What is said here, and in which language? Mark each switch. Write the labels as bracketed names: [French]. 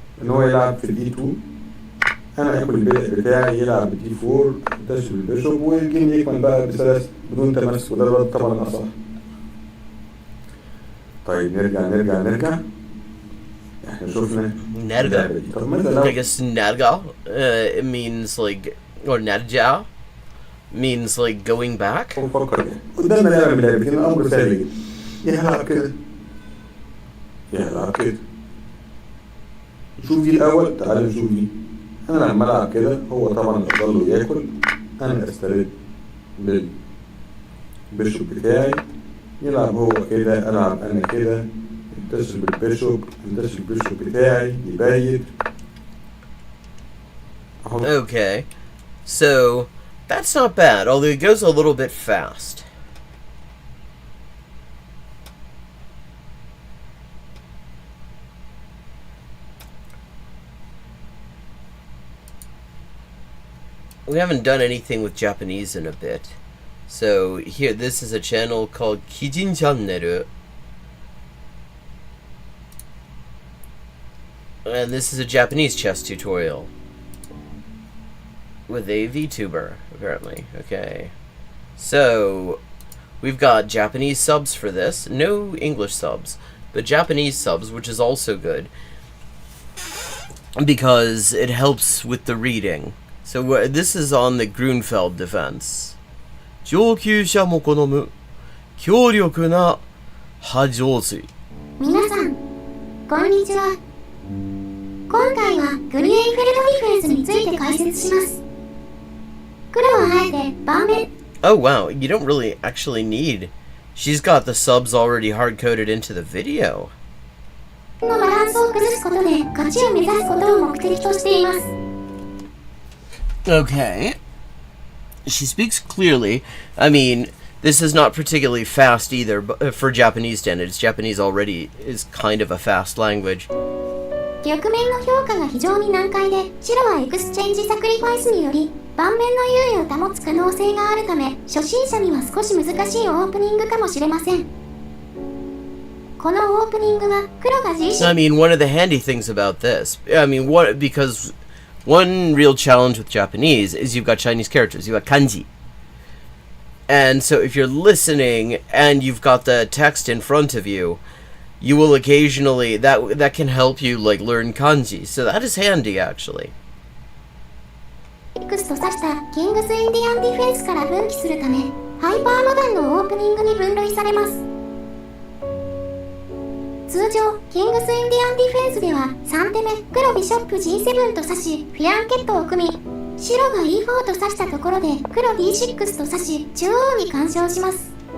[Arabic] ان هو يلعب في الدي 2. انا اكل البدء بتاعي يلعب بالدي 4 ينتشر البيشوب والجيم يكمل بقى بسلاسه بدون تمسك وده الرد طبعا الاصح. طيب نرجع احنا شفنا Nerga. اللعبة دي. طب ماذا لو [English] I guess nerga it means like, or nerja means like going back. [Arabic] نفكر كده قدامنا لعبة من لعبتين الأمر سهل جدا يا هلعب كده يا هلعب كده نشوف دي الأول تعالى نشوف دي أنا لما ألعب كده هو طبعا يفضل له ياكل أنا أسترد بالبيشوب بتاعي يلعب هو كده ألعب أنا كده انتشر بالبيشوب انتشر بالبيشوب بتاعي يبيت. [English] Okay, so that's not bad, although it goes a little bit fast. We haven't done anything with Japanese in a bit. So here, this is a channel called Kijin Channel. And this is a Japanese chess tutorial. With a VTuber, apparently. Okay. So, we've got Japanese subs for this. No English subs. But Japanese subs, which is also good. Because it helps with the reading. So, this is on the Grunfeld defense. [Japanese] 上級者も好む強力な波状水。皆さん、こんにちは。今回はグリエンフェルドディフェンスについて解説します。黒はあえて盤面。 [English] Oh wow, you don't really actually need. She's got the subs already hard-coded into the video. [Japanese] のバランスを崩すことで勝ちを目指すことを目的としています。 [English] Okay. She speaks clearly. I mean, this is not particularly fast either, but for Japanese standards. Japanese already is kind of a fast language. [Japanese] 局面の評価が非常に難解で、白はエクスチェンジサクリファイスにより盤面の優位を保つ可能性があるため、初心者には少し難しいオープニングかもしれません。このオープニングは黒が自身 [English] I mean, one of the handy things about this, because one real challenge with Japanese is you've got Chinese characters, you've got kanji. And so if you're listening and you've got the text in front of you, you will occasionally, that can help you like learn kanji. So that is handy actually. [Japanese] X と指したキングスインディアンディフェンスから分岐するため、ハイパーモダンのオープニングに分類されます。通常、キングスインディアンディフェンスでは3手目、黒ビショップ G7 と指し、フィアンケットを組み、白が E4 と指したところで黒 D6 と指し、中央に干渉します。